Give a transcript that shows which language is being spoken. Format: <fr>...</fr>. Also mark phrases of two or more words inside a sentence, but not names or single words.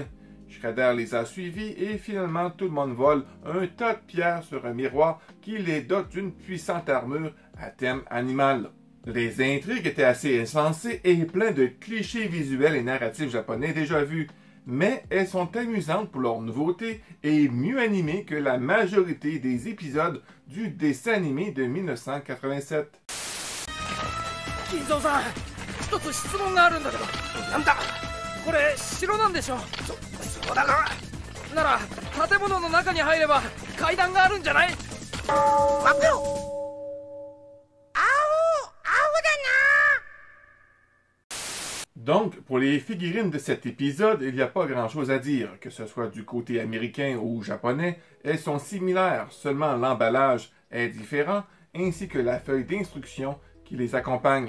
<fr>Shredder les a suivis et finalement tout le monde vole un tas de pierres sur un miroir qui les dote d'une puissante armure à thème animal. Les intrigues étaient assez insensées et plein de clichés visuels et narratifs japonais déjà vus, mais elles sont amusantes pour leur nouveauté et mieux animées que la majorité des épisodes du dessin animé de 1987.</fr> <ja>金蔵さん、一つ質問があるんだけど。なんだ。これ城なんでしょ。そうだが。なら建物の中に入れば階段があるんじゃない。待ってよ。</ja> <fr>Donc, pour les figurines de cet épisode, il n'y a pas grand-chose à dire, que ce soit du côté américain ou japonais, elles sont similaires, seulement l'emballage est différent, ainsi que la feuille d'instruction qui les accompagne.</fr>